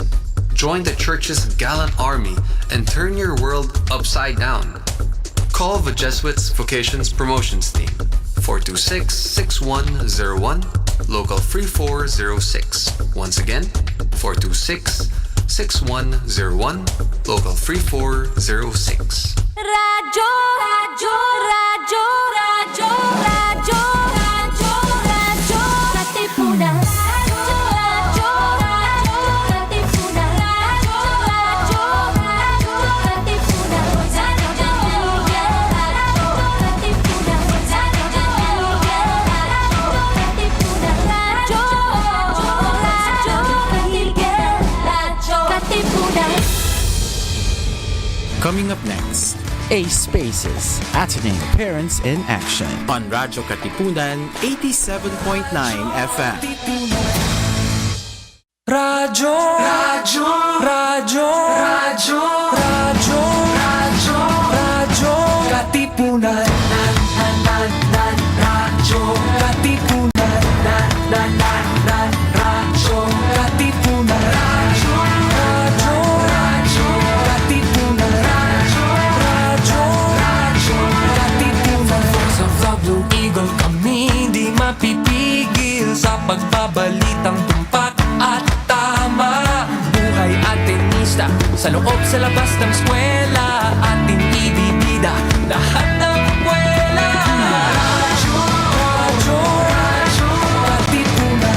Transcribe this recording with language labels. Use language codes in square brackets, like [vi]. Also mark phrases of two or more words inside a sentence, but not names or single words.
[en] Join the church's gallant army and turn your world upside down. Call the Jesuits Vocations Promotions Team 426-6101, local 3406. Once again, 426-6101, local 3406. [tl] Radyo, radyo, radyo, radyo, radyo, radyo, radyo, Katipunan. Radyo, radyo, Katipunan. Radyo, radyo, radyo, Katipunan. Radyo, Katipunan. Radyo, Katipunan. [en] Coming up next, ASPACes, Ateneo Parents in Action on Radyo Katipunan 87.9 FM. [tl] Radyo, radyo, radyo, radyo, radyo, radyo, radyo, Katipunan. Radyo, Katipunan. Radyo, Katipunan. Radyo, radyo, Katipunan. Radyo, Katipunan. [en] Voice of the Blue Eagle, [tl] kami di mapipigil sa pagbabalitang tumpak at tama. Buhay Atenista, sa loob sa labas ng eskwela, ating ibibida lahat ng eskwela. Radyo, radyo, radyo, Katipunan.